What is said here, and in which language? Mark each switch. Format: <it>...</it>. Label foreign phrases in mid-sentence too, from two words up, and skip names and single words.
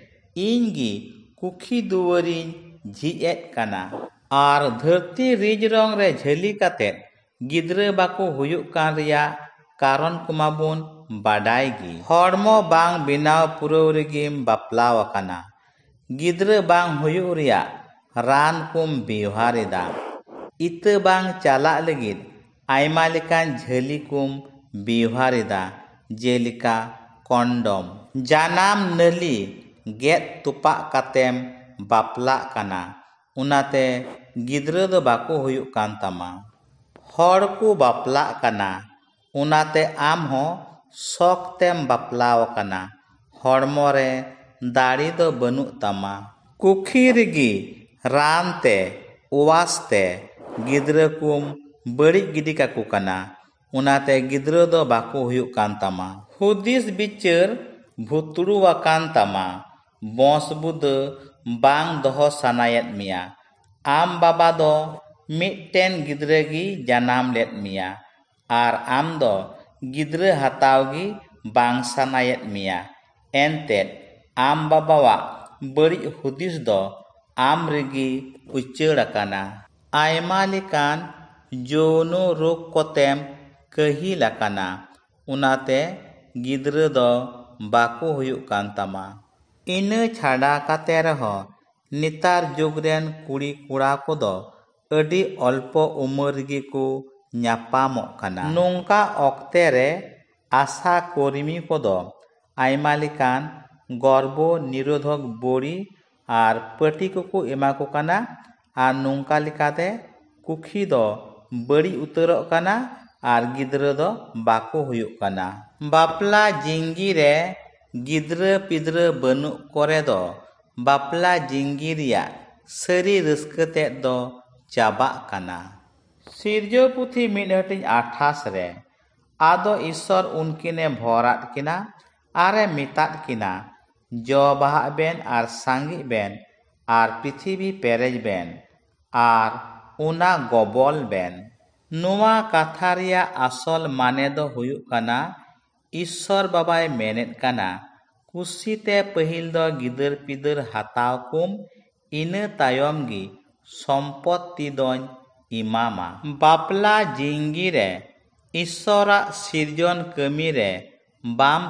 <sat>इंगी कुखी दुवरिन झिजेत कना आर धरती रिज रंग रे झली कातेत गिद्रा बाको हुयुक कान रिया कारण कुमाबुन बाडायगी हड़मो बांग बिनाव पुरव रेगिम बापलाव कना गिद्रा बांग हुयुक रिया रान कुम बेवहारेदा इता बांग चाला लगित आयमा लेकान झली कुम बेवहारेदा जेलिका कॉन्डम जानाम नली गेत तुपा कातेम बापला कना उनाते गिद्रा दो बाको हुयुक कान तामा हड़ को बापला कना उनाते आम हो शौक तेम बापलाव कना हड़मो रे दाड़ी दो बनु तामा कुखी रेगी रान ते उवास ते गिद्रा कुम बड़ी गिडी काकू कना उनाते गिद्रा दो बाको हुयुक कान तामा हुदिस बिचार भुतड़ू वाकान तामा बॉस बुद बांग दोहो सानायत मिया आम बाबा दो मिट्टेन गिद्रा गी जनाम लेत मिया आर आम दो गिद्रा हातावगी बांग सानायत मिया एनतेत आम बाबावा बड़ी हुदिस दो आम रेगी उच्चड़ अकाना आयमा लेकान जोनो रोग कोतेम कही लकाना उनाते गिद्रा दो बाको हुयुक कान तामा इना छाड़ा काते रहो नितार जुग रेन कुड़ी कुड़ा कोदो अडी अल्पो उमर गे को ᱧᱟᱯᱟᱢᱚᱜ ᱠᱟᱱᱟ ᱱᱚᱝᱠᱟ ᱚᱠᱛᱮ ᱨᱮ ᱟᱥᱟ ᱠᱚᱨᱢᱤ ᱠᱚᱫᱚ ᱟᱭᱢᱟ ᱞᱮᱠᱟᱱ ᱜᱚᱨᱵᱚ ᱱᱤᱨᱳᱫᱷᱚᱠ ᱵᱚᱲᱤ ᱟᱨ ᱯᱟᱹᱴᱤ ᱠᱚᱠᱚ ᱮᱢᱟ ᱠᱚ ᱠᱟᱱᱟ ᱟᱨ ᱱᱚᱝᱠᱟ ᱞᱮᱠᱟᱛᱮ ᱠᱩᱠᱷᱤ ᱫᱚ ᱵᱟᱹᱲᱤᱡ ᱩᱛᱟᱹᱨᱚᱜ ᱠᱟᱱᱟ ᱟᱨ ᱜᱤᱫᱽᱨᱟᱹ ᱫᱚ ᱵᱟᱠᱚ ᱦᱩᱭᱩᱜ ᱠᱟᱱᱟ ᱵᱟᱯᱞᱟ ᱡᱤᱝᱜᱤ ᱨᱮ ᱜᱤᱫᱽᱨᱟᱹ ᱯᱤᱫᱽᱨᱟᱹ ᱵᱟᱹᱱᱩᱜ ᱠᱚᱨᱮ ᱫᱚ ᱵᱟᱯᱞᱟ ᱡᱤᱝᱜᱤ ᱨᱮᱭᱟᱜ ᱥᱟᱹᱨᱤ ᱨᱟᱹᱥᱠᱟᱹ ᱛᱮᱫ ᱫᱚ ᱪᱟᱵᱟᱜ ᱠᱟᱱᱟ सिरजो पुथी 1:28 रे आदो ईश्वर उनकिने भोरात किना आरे मितात किना जो बाहा बेन आर सांगी बेन ᱟᱨ ᱯᱨᱤᱛᱷᱤᱵᱤ ᱯᱮᱨᱮᱡ ᱵᱮᱱ ᱟᱨ ᱚᱱᱟ ᱜᱚᱵᱚᱞ ᱵᱮᱱ᱾ ᱱᱚᱣᱟ ᱠᱟᱛᱷᱟ ᱨᱮᱭᱟᱜ ᱟᱥᱚᱞ ᱢᱟᱱᱮ ᱫᱚ ᱦᱩᱭᱩᱜ ᱠᱟᱱᱟ ᱤᱥᱥᱚᱨ ᱵᱟᱵᱟᱭ ᱢᱮᱱᱮᱫ ᱠᱟᱱᱟ ᱠᱩᱥᱤᱛᱮ ᱯᱟᱹᱦᱤᱞ ᱫᱚ ᱜᱤᱫᱟᱹᱨ ᱯᱤᱫᱟᱹᱨ ᱦᱟᱛᱟᱣ ᱠᱚᱢ, ᱤᱱᱟᱹ ᱛᱟᱭᱚᱢ ᱜᱮ ᱥᱚᱢᱯᱚᱛᱛᱤ ᱫᱚᱧ ᱮᱢᱟᱢᱟ᱾ ᱵᱟᱯᱞᱟ ᱡᱤᱝᱜᱤ ᱨᱮ ᱤᱥᱥᱚᱨᱟᱜ ᱥᱤᱨᱡᱚᱱ ᱠᱟᱹᱢᱤ ᱨᱮ ᱵᱟᱢ</sat>